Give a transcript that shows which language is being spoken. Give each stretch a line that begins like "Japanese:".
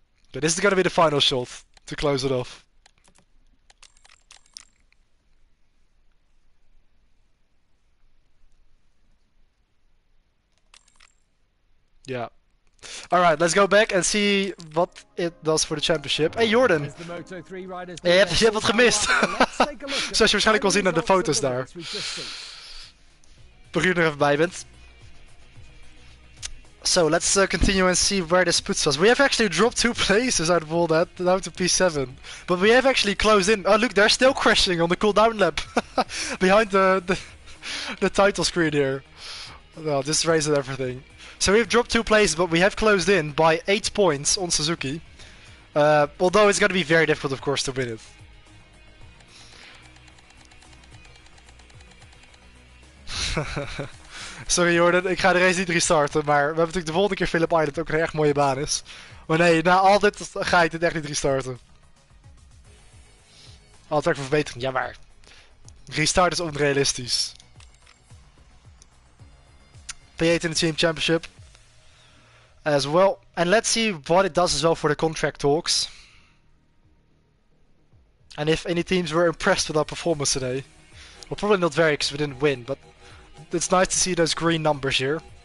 English: Okay, this is gonna be the final shot to close it off. Yeah. Alright, let's go back and see what it does for the championship. Hey Jordan! As the Moto3 riders
Dutch: Je hebt wat gemist. Zoals je waarschijnlijk kon zien aan de foto's daar. Toch je er even bij bent.
English: So let's continue and see where this puts us. We have actually dropped 2 places out of all that, down to P7. But we have actually closed in. Oh look, they're still crashing on the cooldown lap. Behind the title screen here. Well, this raises everything. So we've dropped 2 places, but we have closed in by 8 points on Suzuki. Although it's going to be very difficult, of course, to win it.
Dutch: Sorry Jordan, ik ga de race niet restarten, maar we hebben natuurlijk de volgende keer Phillip Island, ook een erg mooie baan is. Maar nee, na al dit ga ik dit echt niet restarten. Altijd voor verbetering, ja maar. Restart is onrealistisch.
English: P8 in the Team Championship as well. And let's see what it does as well for the contract talks. And if any teams were impressed with our performance today. Well, probably not very because we didn't win, but it's nice to see those green numbers here.